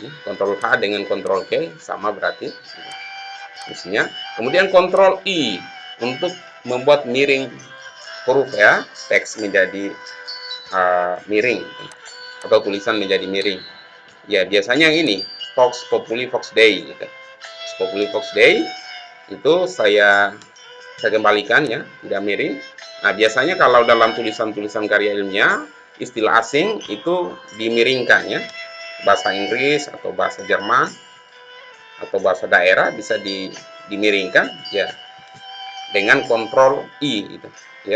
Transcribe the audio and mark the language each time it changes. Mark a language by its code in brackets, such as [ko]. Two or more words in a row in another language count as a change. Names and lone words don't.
[id] Ctrl H dengan Ctrl G sama berarti. Isinya. Kemudian Ctrl I untuk membuat miring huruf ya, teks menjadi miring atau tulisan menjadi miring. Ya, biasanya ini [la] Vox Populi Vox Dei [id] gitu. [la] Vox Populi Vox Dei [id] itu saya kembalikan ya, tidak miring. Nah, biasanya kalau dalam tulisan-tulisan karya ilmiah, istilah asing itu dimiringkan ya. Bahasa Inggris atau bahasa Jerman atau bahasa daerah bisa dimiringkan ya dengan Ctrl I gitu ya.